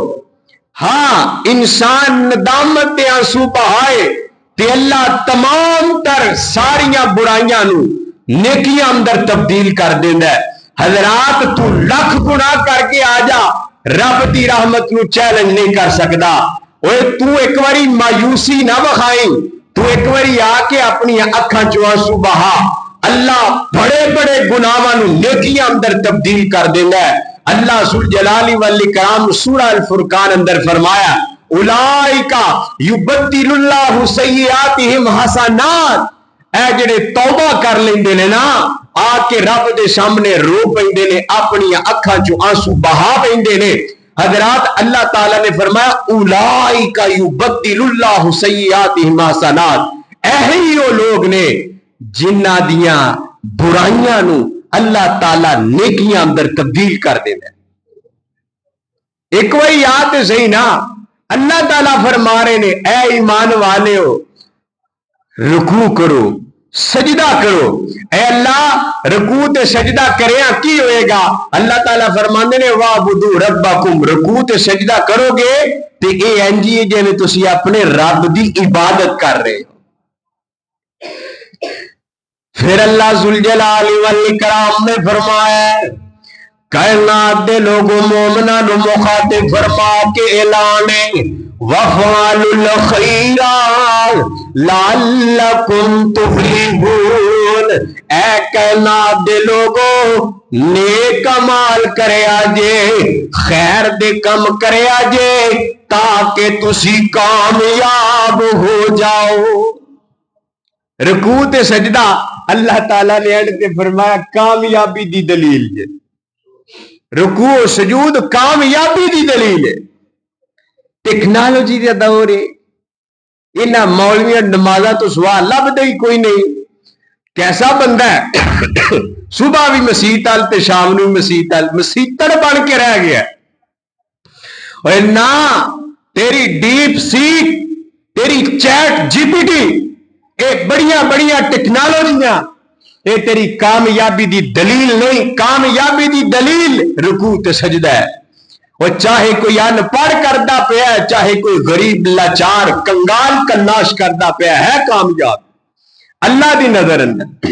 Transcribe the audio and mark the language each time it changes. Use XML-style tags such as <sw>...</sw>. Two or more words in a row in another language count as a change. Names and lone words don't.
<pa>ہاں انسان ندامت دے آنسو بہائے تے اللہ تمام تر ساریاں برائیاں نو نیکیاں اندر تبدیل کر دیندا ہے۔ حضرات تو لکھ گناہ کر کے آ جا، رب دی رحمت نو چیلنج نہیں کر سکدا۔ اوے تو ایک واری مایوسی نہ بخائیں، تو ایک واری آ کے اپنی اکھاں چوں آنسو بہا، اللہ بڑے بڑے گناہاں نو نیکیاں اندر تبدیل کر دیندا ہے۔ اللہ ذوالجلال والاکرام سورہ الفرقان اندر فرمایا</pa> <ar>اولئک یبدل اللہ سیئاتہم حسنات،</ar> <pa>اے جڑے توبہ کر لیندے نے نا، آ کے رب دے سامنے رو پیندے نے، اپنی اکھاں چوں آنسو بہا پیندے نے۔ حضرات اللہ تعالیٰ نے فرمایا</pa> <ar>اولئک یبدل اللہ سیئاتہم حسنات،</ar> <pa>ایہی وہ لوگ نے جنہ دیاں برائیاں نو اللہ تعالیٰ نیکیاں اندر تبدیل کر دے دے۔ ایک وہی یاد صحیح نا، اللہ تعالیٰ فرما رہے نے اے ایمان والے ہو رکوع کرو سجدہ کرو۔ اے اللہ رکوع تے سجدہ کریاں کی ہوئے گا؟ اللہ تعالیٰ فرماندے نے</pa> <ar>وَاعْبُدُوا رَبَّكُمْ،</ar> <pa>رکوع تے سجدہ کرو گے تے اے انجی جے تسی اپنے رب دی عبادت کر رہے ہو۔ پھر اللہ ذوالجلال والاکرام نے فرمایا کائنات دے لوگوں مومناں نو مخاطب فرما کے اعلان</pa> <ar>وَافْعَلُوا الْخَيْرَ لَعَلَّكُمْ تُفْلِحُونَ،</ar> <pa>اے کائنات دے لوگوں نیک عمل کریا جے، خیر دے کم کریا جے تاکہ تسی کامیاب ہو جاؤ۔ رکوع تے سجدہ اللہ تعالیٰ نے اینڈ تے فرمایا کامیابی دی دلیل ہے۔ رکوع و سجود کامیابی دی دلیل ہے۔ ٹیکنالوجی دا دور ہے، انہاں مولویاں نمازاں تو سوا لبدا ہی کوئی نہیں۔ کیسا بندہ ہے صبح بھی مسیت آل تے شام نو مسیت آل، مسیتڑ بن کے رہ گیا۔ اور نہ تیری ڈیپ سیک، تیری چیٹ جی پی ٹی، اے بڑیاں بڑیاں ٹیکنالوجیاں اے تیری کامیابی دی دلیل نہیں۔ کامیابی دی دلیل رکوع تے سجدہ ہے۔ اور چاہے کوئی ان پڑھ کردا پیا ہے، چاہے کوئی غریب لاچار کنگال کناش کردا پیا ہے، کامیاب اللہ دی نظر اندر۔</pa>